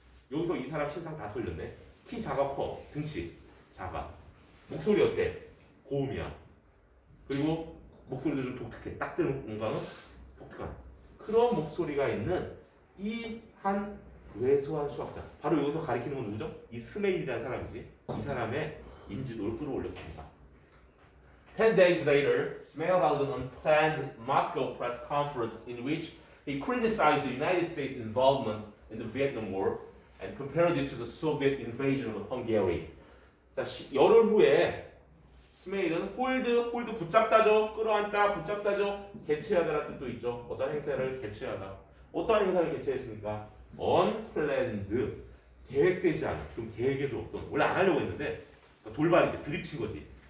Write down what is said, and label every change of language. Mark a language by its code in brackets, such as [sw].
[ko] 여기서 이 사람 신상 다 돌렸네. 키 작아 커, 등치 작아. 목소리 어때? 고음이야. 그리고 목소리도 좀 독특해. 딱 들은 공간은 독특한 그런 목소리가 있는 이 한 왜소한 수학자. 바로 여기서 가리키는 건 누구죠? 이 스메일이라는 사람이지. 이 사람의 인지도를 끌어올렸습니다. [en] 10 days later, Smale held an unplanned Moscow press conference in which he criticized the United States' involvement in the Vietnam War and compared it to the Soviet invasion of Hungary. [ko] 자, 열흘 후에 스메일은 홀드 붙잡다죠. 끌어안다, 붙잡다죠. 개최하다라는 뜻도 있죠. 어떤 행사를 개최하다. 어떠한 행사를 개최했습니까? unplanned, 계획되지 않은, 좀 계획에도 없던, 원래 안 하려고 했는데 돌발이지, 드립친 거지.